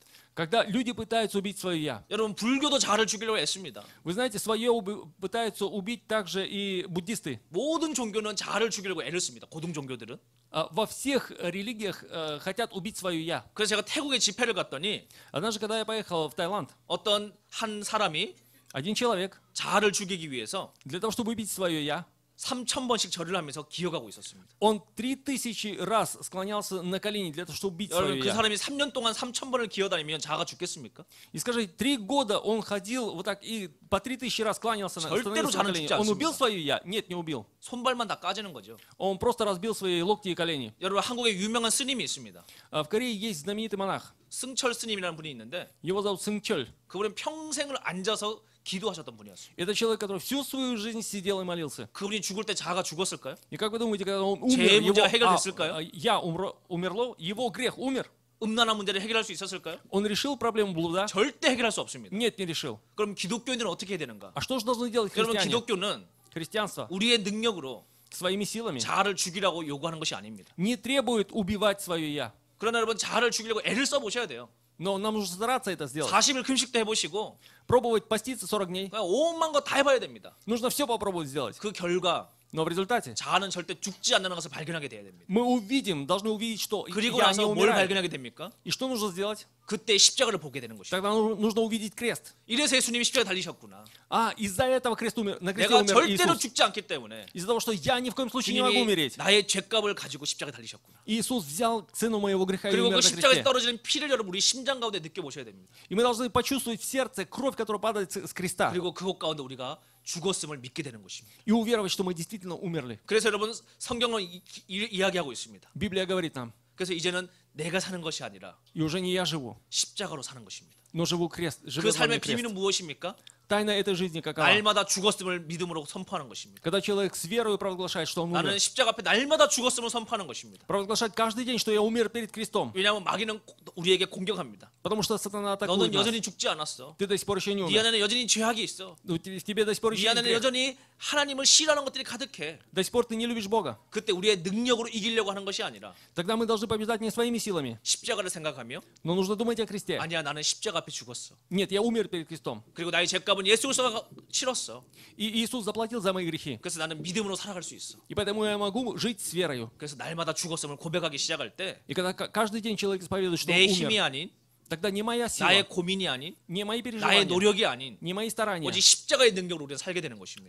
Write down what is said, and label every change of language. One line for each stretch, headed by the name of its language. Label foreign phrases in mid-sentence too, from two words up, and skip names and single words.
Russian: Когда люди пытаются убить свое «я».
Korean: 여러분 불교도 자아를 죽이려고 애씁니다.
Russian: Вы знаете, свое пытаются убить также и буддисты.
Korean: 모든 종교는 자아를 죽이려고 애를 씁니다. 고등 종교들은.
Russian: Во всех религиях хотят убить свое «я».
Korean: 그래서 제가 태국에 집회를 갔더니
Russian: Однажды, когда я поехал в Таиланд,
Korean: 어떤 한 사람이
Russian: один человек
Korean: 자아를 죽이기 위해서
Russian: для того, чтобы убить свое «я»,
Korean: 3,000번씩 절을 하면서 기어가고 있었습니다.
Russian: он 3000 раз склонялся на колени для того, чтобы убить свое
Korean: 여러분 그
Russian: «я».
Korean: 사람이 3년 동안 3,000번을 기어다니면 자아가 죽겠습니까?
Russian: И скажи, 3 года он ходил вот так и по 3000 раз кланялся,
Korean: 절대로
Russian: становился на
Korean: 자는
Russian: колени.
Korean: 죽지
Russian: Он убил
Korean: 않습니다.
Russian: свое «я»? Нет, не убил.
Korean: 손발만 다 까지는 거죠.
Russian: Он просто разбил свои локти и колени.
Korean: 여러분 한국에 유명한 스님이 있습니다.
Russian: В Корее есть знаменитый монах.
Korean: 승철 스님이라는 분이 있는데
Russian: Его зовут Сынгчоль.
Korean: 그분은 평생을 앉아서 기도하셨던 분이었어요.
Russian: Это человек, который всю свою жизнь сидел и молился.
Korean: 그분이 죽을 때 자아가 죽었을까요?
Russian: И как вы думаете, когда он
Korean: 죄의
Russian: умер,
Korean: 문제가
Russian: его
Korean: 해결됐을까요?
Russian: «я» умерло, его грех умер.
Korean: 음란한 문제를 해결할 수 있었을까요?
Russian: Он решил проблему блуда?
Korean: 절대 해결할 수 없습니다.
Russian: Нет, не решил.
Korean: 그럼 기독교인들은 어떻게 해야 되는가?
Russian: А что же должны делать
Korean: 여러분
Russian: христиане?
Korean: 기독교는
Russian: Христианство
Korean: 우리의 능력으로
Russian: своими силами
Korean: 자아를 죽이라고 요구하는 것이 아닙니다.
Russian: не требует убивать свое «я».
Korean: 그러나 여러분 자아를 죽이려고 애를 써 보셔야 돼요.
Russian: Но нам нужно стараться это сделать.
Korean: 40일 금식도 해보시고
Russian: Пробовать поститься 40 дней.
Korean: 그냥 온만 거 다 해봐야 됩니다.
Russian: Нужно все попробовать сделать.
Korean: 그 결과
Russian: Но в результате
Korean: 자아는 절대 죽지 않는 것을 발견하게 돼야 됩니다.
Russian: мы должны увидеть, что
Korean: 그리고
Russian: «я» не
Korean: 나서 뭘
Russian: умирает.
Korean: 발견하게 됩니까?
Russian: И что нужно сделать?
Korean: 그때 십자가를 보게 되는 것이죠.
Russian: Тогда нужно увидеть крест.
Korean: 이래서 예수님이 십자가에 달리셨구나.
Russian: А, из-за этого на кресте
Korean: 내가
Russian: умер
Korean: 절대로
Russian: Иисус.
Korean: 죽지 않기 때문에
Russian: Из-за того, что я ни в коем случае не могу
Korean: 주님이
Russian: умереть.
Korean: 나의 죄값을 가지고 십자가에 달리셨구나.
Russian: Иисус взял цену моего греха и
Korean: 그리고
Russian: умер
Korean: 그
Russian: на
Korean: 십자가에
Russian: кресте.
Korean: 떨어지는 피를 여러분 우리 심장 가운데 느껴보셔야 됩니다.
Russian: И мы должны почувствовать в сердце кровь, которая падает с креста.
Korean: 그리고 그곳 가운데 우리가 죽었음을 믿게 되는 것입니다.
Russian: И уверовать, что мы действительно умерли.
Korean: 그래서 여러분 성경은 이야기하고 있습니다.
Russian: Библия говорит нам,
Korean: 그래서 이제는 내가 사는 것이 아니라
Russian: и уже не я живу,
Korean: 십자가로 사는 것입니다.
Russian: но живет
Korean: 그
Russian: во мне
Korean: 삶의
Russian: крест.
Korean: 비밀은 무엇입니까?
Russian: Тайна этой жизни какова?
Korean: 날마다 죽었음을 믿음으로 선포하는 것입니다.
Russian: Когда человек с верой провозглашает, что он умер.
Korean: 나는 십자가 앞에 날마다 죽었음을 선포하는 것입니다.
Russian: Провозглашать каждый день, что я умер перед крестом.
Korean: 왜냐하면 마귀는 우리에게 공격합니다.
Russian: Потому что сатана атакует
Korean: 너는
Russian: нас.
Korean: 여전히 죽지 않았어.
Russian: Ты до сих пор еще не
Korean: 네
Russian: умер.
Korean: 안에는 여전히 죄악이 있어.
Russian: В тебе до сих пор
Korean: 네
Russian: еще есть
Korean: 안에는
Russian: грех.
Korean: 여전히 하나님을 싫어하는 것들이 가득해.
Russian: До сих пор ты не любишь Бога.
Korean: 그때 우리의 능력으로 이기려고 하는 것이 아니라
Russian: Тогда мы должны побеждать не своими силами,
Korean: 십자가를 생각하며
Russian: но нужно думать о кресте.
Korean: 아니야 나는 십자가 앞에 죽었어.
Russian: Нет, я умер перед крестом.
Korean: 그리고 나의 죄값은 예수 그리스도가 치렀어.
Russian: И Иисус заплатил за мои грехи.
Korean: 그래서 나는 믿음으로 살아갈 수 있어.
Russian: И поэтому я могу жить с верою.
Korean: 그래서 날마다 죽었음을 고백하기 시작할 때 내
Russian: И когда каждый день человек исповедует, что он
Korean: 힘이
Russian: умер,
Korean: 아닌
Russian: тогда не моя сила,
Korean: 나의 고민이 아닌
Russian: не мои
Korean: 나의
Russian: переживания,
Korean: 노력이 아닌
Russian: не мои старания.
Korean: 오직 십자가의 능력으로 우리는 살게 되는 것입니다.